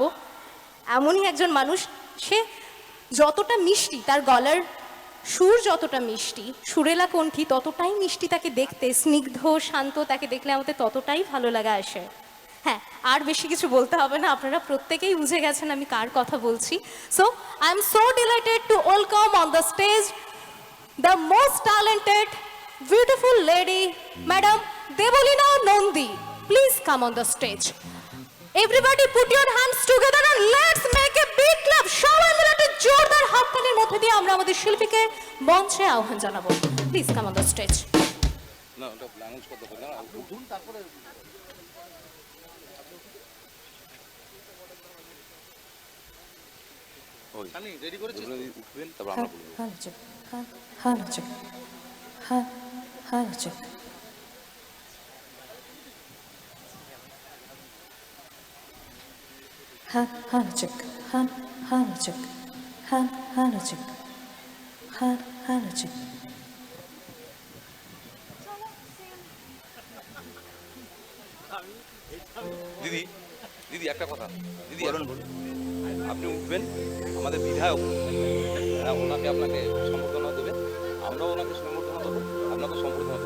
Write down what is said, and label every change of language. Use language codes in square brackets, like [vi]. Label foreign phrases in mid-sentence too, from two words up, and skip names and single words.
[bn] এমনই একজন মানুষ, সে যতটা মিষ্টি, তার গলার সুর যতটা মিষ্টি, সুরেলা কণ্ঠী ততটাই মিষ্টি তাকে দেখতে, স্নিগ্ধ শান্ত, তাকে দেখলে আমাদের ততটাই ভালো লাগা আসে। হ্যাঁ, আর বেশি কিছু বলতে হবে না, আপনারা প্রত্যেকেই বুঝে গেছেন আমি কার কথা বলছি। [en] So I am so delighted to welcome on the stage the most talented beautiful lady, Madam দেবলীনা নন্দী। Please come on the stage. Everybody put your hands together and let's make a big clap. [bn] সবাই মিলে একটা জোরদার হাততালির মধ্যে দিয়ে আমরা আমাদের শিল্পীকে মঞ্চে আহ্বান জানাবো। [en] Please come on the stage. [bn] না ওটা অ্যানাউন্স করতে হবে না, উঠুন তারপরে ওই আমি রেডি করেছি, উঠবেন তারপর আমরা বলবো। [en] Hello check, hello check, hello check. Hello check, hello check, hello check, hello check. [bn] দিদি দিদি একটা কথা, দিদি বলুন। আপনি উঠবেন, আমাদের বিধায়ক, ওনাকে আপনাকে সম্বর্ধনা দেবে, আমরাও ওনাকে সম্বর্ধনা দেবো, আপনাকে সম্বর্ধনা দেবো।